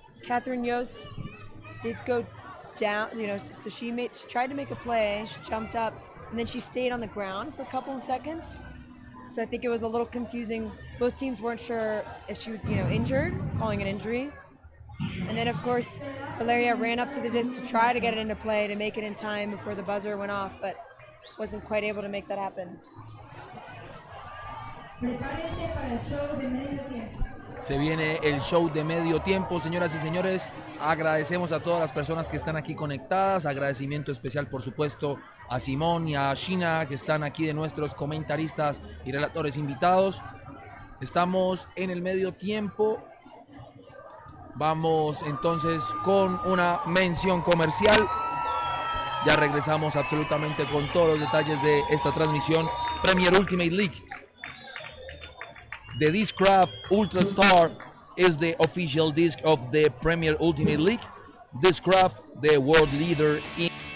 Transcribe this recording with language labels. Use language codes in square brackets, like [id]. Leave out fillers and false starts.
[en] Katherine Yost did go down, so she tried to make a play, she jumped up, and then she stayed on the ground for a couple of seconds. So I think it was a little confusing. Both teams weren't sure if she was, injured, calling an injury. And then, of course, Valeria ran up to the disc to try to get it into play to make it in time before the buzzer went off, but wasn't quite able to make that happen. [es] Prepárense para el show de medio tiempo. Se viene el show de medio tiempo, señoras y señores. Agradecemos a todas las personas que están aquí conectadas. Agradecimiento especial, por supuesto, a Simón y a Shina, que están aquí de nuestros comentaristas y relatores invitados. Estamos en el medio tiempo. Vamos entonces con una mención comercial. Ya regresamos absolutamente con todos los detalles de esta transmisión Premier Ultimate League. [en] The Discraft Ultra Star is the official disc of the Premier Ultimate League. Discraft, the world leader in